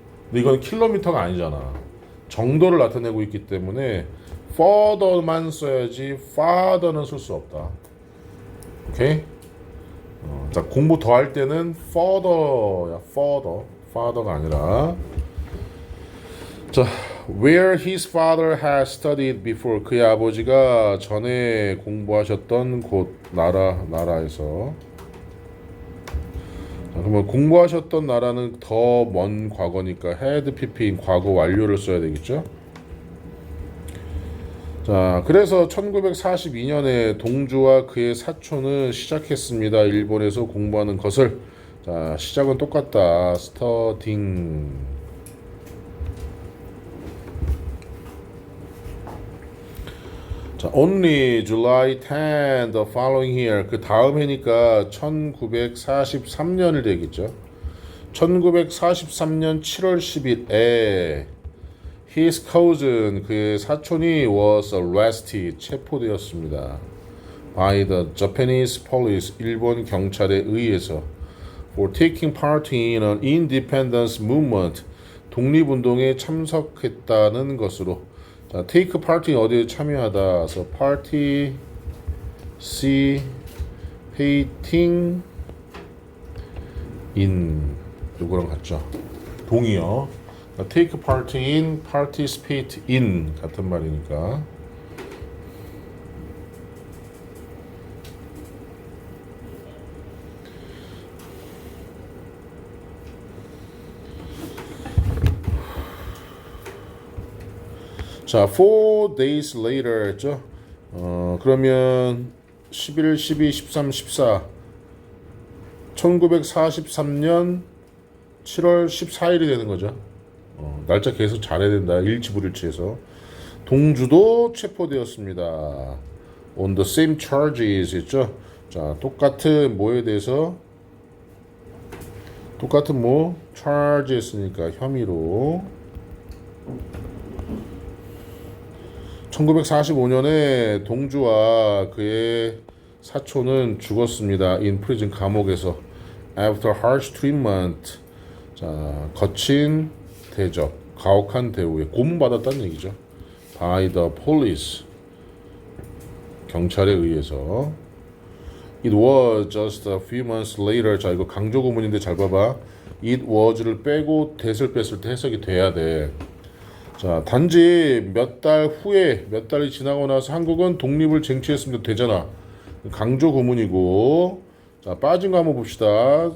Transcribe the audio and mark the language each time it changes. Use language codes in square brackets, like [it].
[ko] 근데 이건 킬로미터가 아니잖아. 정도를 나타내고 있기 때문에 further만 써야지 farther는 쓸 수 없다. 오케이? 자, 공부 더 할 때는 further야. farther가 아니라. [en] 자, where his father has studied before. [ko] 그의 아버지가 전에 공부하셨던 곳, 나라에서. 자, 그러면 공부하셨던 나라는 더 먼 과거니까 had pp인 과거 완료를 써야 되겠죠. 자, 그래서 1942년에 동주와 그의 사촌은 시작했습니다. 일본에서 공부하는 것을. 자, 시작은 똑같다. studying. [en] 자, only July 10 the following year. [ko] 그 다음 해니까 1943년을 되겠죠. 1943년 7월 10일에 [en] his cousin, [ko] 그의 사촌이 [en] was arrested, [ko] 체포되었습니다. [en] by the Japanese police, [ko] 일본 경찰에 의해서 [en] for taking part in an independence movement, [ko] 독립운동에 참석했다는 것으로. 자, [en] take part in [ko] 어디에 참여하다. 그래서 [en] participating in [ko] 요거랑 같죠. 동의어. [en] take part in, participate in [ko] 같은 말이니까. 자, 4 days later 했죠. 그러면 11, 12, 13, 14 1943년 7월 14일이 되는 거죠. 날짜 계속 잘해야 된다. 일치불일치해서. 동주도 체포되었습니다. [en] On the same charges 했죠. [ko] 자, 똑같은 뭐에 대해서 똑같은 뭐 charge 했으니까 혐의로. 1945년에 동주와 그의 사촌은 죽었습니다. [en] in prison, [ko] 감옥에서. [en] after harsh treatment. [ko] 자, 거친 대접, 가혹한 대우에 고문받았다는 얘기죠. [en] by the police, [ko] 경찰에 의해서. [en] it was just a few months later. [ko] 자, 이거 강조 구문인데 잘 봐봐. it was를 빼고 that을 뺐을 때 해석이 돼야 돼. 자, 단지 몇 달 후에, 몇 달이 지나고 나서 한국은 독립을 쟁취했으면 되잖아. 강조 구문이고. 자, 빠진 거 한번 봅시다.